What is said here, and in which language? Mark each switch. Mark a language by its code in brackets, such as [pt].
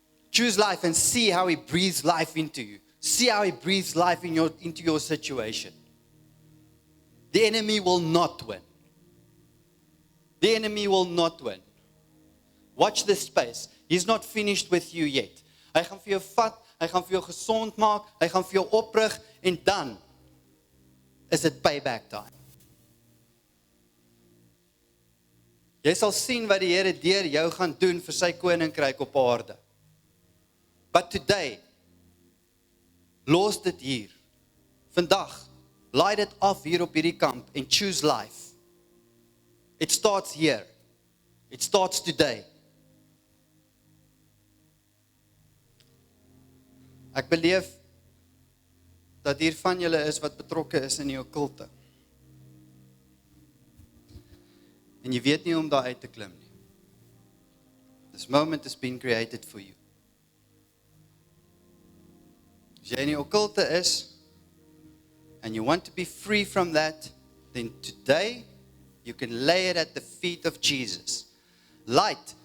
[en] Choose life and see how he breathes life into you. See how he breathes life into your situation. The enemy will not win. The enemy will not win. Watch this space. He's not finished with you yet. [af] Hy gaan vir jou vat, hy gaan vir jou gesond maak, hy gaan vir jou oprig, en dan is dit payback time. Jy sal sien wat die Here deur jou gaan doen vir sy koninkryk op aarde. [en] But today, [af] los dit hier. Vandag, laai dit af hier op hierdie kamp [en] and choose life. It starts here. It starts today. [af] Ek beleef dat hier van julle is wat betrokke is in die okkulte. En jy weet nie om daar uit te klim nie. [en] This moment has been created for you. [af] As jy in die okkulte is, [en] and you want to be free from that, then today, you can lay it at the feet of Jesus. Light